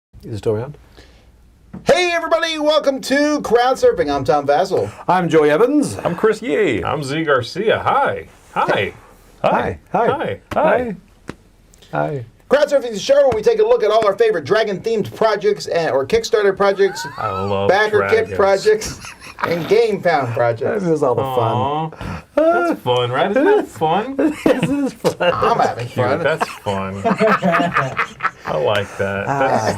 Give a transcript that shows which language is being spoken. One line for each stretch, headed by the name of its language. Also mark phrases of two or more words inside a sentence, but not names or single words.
English: Is it still around? Hey everybody, welcome to Crowdsurfing. I'm Tom Vassell. I'm Joey Evans. I'm Chris Yee. I'm Z Garcia. Hi. Hi. Hi. Hi. Hi. Hi. Hi. Crowdsurfing is a show where we take a look at all our favorite dragon-themed projects or Kickstarter projects, I love Backerkit dragons. projects, and Gamefound projects. This is all the fun. Aw, that's fun, right? Isn't that fun? This is fun. I'm having Cute. fun. That's fun. I like that.